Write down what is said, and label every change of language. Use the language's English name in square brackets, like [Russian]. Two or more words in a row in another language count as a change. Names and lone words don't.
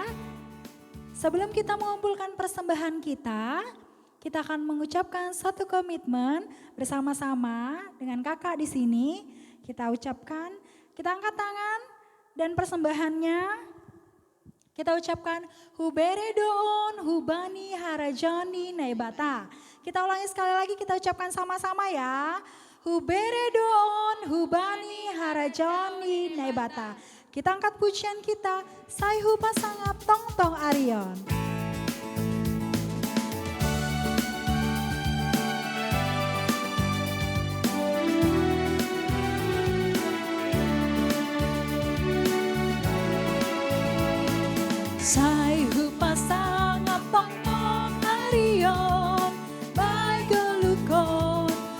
[Indonesian] Sebelum kita mengumpulkan persembahan kita akan mengucapkan satu komitmen bersama-sama dengan kakak di sini. Kita ucapkan, kita angkat tangan dan persembahannya kita ucapkan [Batak Simalungun] Huberedoon Hubani Harajani Naibata. [Indonesian] Kita ulangi sekali lagi, kita ucapkan sama-sama ya. [Batak Simalungun] Huberedoon Hubani Harajani Naibata. [Indonesian] Kita angkat pujian kita, Saihu Pasangap Tong Tong Arion. [Batak Simalungun] Saihu pasangap tong tong arion, bai golukon,